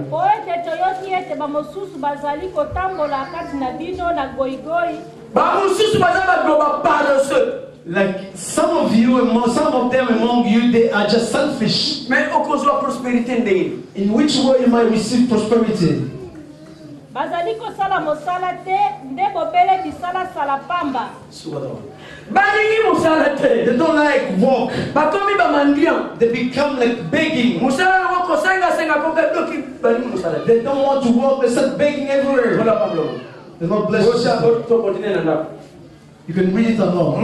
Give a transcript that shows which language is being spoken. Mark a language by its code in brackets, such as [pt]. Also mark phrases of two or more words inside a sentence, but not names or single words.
[en] Like some of you, some of them among you, they are just selfish. In which way you might receive prosperity? [ln] bazali kosala mosala te nde bobele bisala sala pamba. [en] They don't like walk. They become like begging. They don't want to walk. They start begging everywhere. They're not blessed. You can read it along.